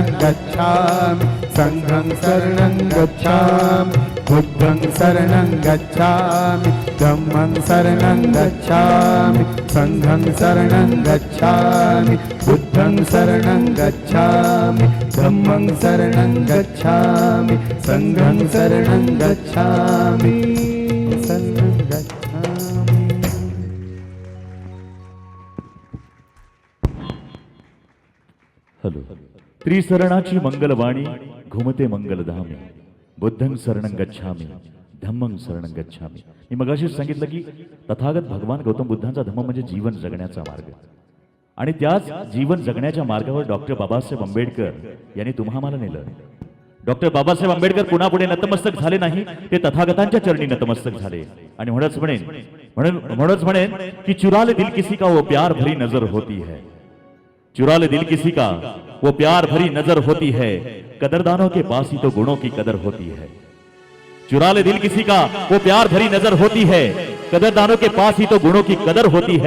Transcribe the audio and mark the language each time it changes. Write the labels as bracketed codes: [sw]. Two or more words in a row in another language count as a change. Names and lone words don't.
[pi] गच्छामि संघं शरणं गच्छामि बुद्धं शरणं गच्छामि धम्मं शरणं गच्छामि संघं शरणं गच्छामि बुद्धं शरणं गच्छामि धम्मं शरणं गच्छामि संघं शरणं गच्छामि शरणं गच्छामि. [mr] हॅलो. त्रिशरणाची मंगलवाणी घुमते मंगलधामी [pi] बुद्धं शरणं गच्छामि धम्मं शरणं गच्छामि. [mr] मी मगाशीच सांगितलं की तथागत भगवान गौतम बुद्धांचा धम्म म्हणजे जीवन जगण्याचा मार्ग आणि त्याच जीवन जगण्याच्या मार्गावर डॉक्टर बाबासाहेब आंबेडकर यांनी तुम्हाला नेलं. डॉक्टर बाबासाहेब आंबेडकर पुन्हा नतमस्तक झाले नाही, ते तथागतांच्या चरणी नतमस्तक झाले आणि म्हणूनच म्हणेन की [hi] चुरा ले दिल किसी का वो प्यार भरी नजर होती है, चुरा ले दिल किसी का वो प्यार भरी नजर होती है, कदरदानों के पास ही तो गुणों की कदर होती है. चुरा ले दिल किसी का वो प्यार भरी नजर होती है, कदरदानों के पास ही तो गुणों की कदर होती है.